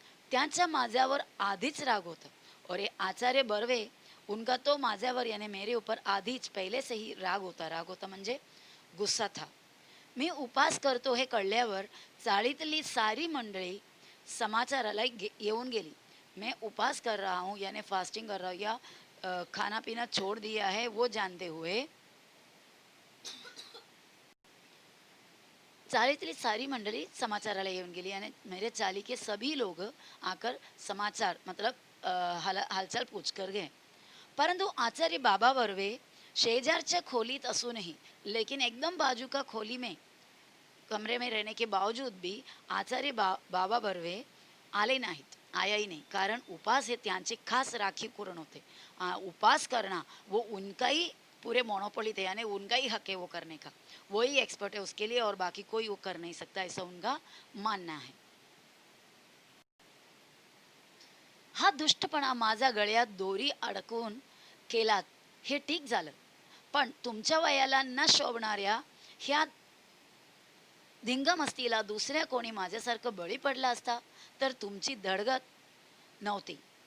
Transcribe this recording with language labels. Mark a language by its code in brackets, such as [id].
[mr] त्यांचा माझ्यावर आधीच राग होता. [hi] और ये आचार्य बर्वे, उनका तो माझ्यावर यानी मेरे ऊपर आधीच पहले से ही राग होता म्हणजे गुस्सा था. [mr] मी उपास करतो हे कळल्यावर चाळीतली सारी मंडळी समाचाराला येऊन गेली. [hi] मैं उपास कर रहा हूँ यानी फास्टिंग कर रहा हूँ या खाना पीना छोड़ दिया है वो जानते हुए [mr] चालीतली सारी मंडली समाचाराला येऊन गेली [hi] आणि मेरे चाली के सभी लोग आकर समाचार मतलब हालचाल पूछ कर गए. [mr] परंतु आचार्य बाबा बर्वे शेजारच्या खोलीत असूनही, [hi] लेकिन एकदम बाजू का खोली में कमरे में रहने के बावजूद भी आचार्य बाबा बर्वे [mr] आले नाहीत, [hi] आया ही नहीं. [mr] कारण उपास हे त्यांचे खास राखीव कुरण होते. [hi] उपास करना वो उनका ही पूरे मोनोपोली थे, यानी उनका ही हक है वो करने का, वही एक्सपर्ट है उसके लिए और बाकी कोई वो कर नहीं सकता, ऐसा उनका मानना है. [mr] हा दुष्टपणा माझा गळ्यात दोरी अडकवून केलात हे ठीक झालं, पण तुमच्या वयाला न शोभणाऱ्या ह्या धिंगमस्तीला दुसऱ्या कोणी माझ्यासारखं बळी पडला असता तर तुमची धडगत नव्हती.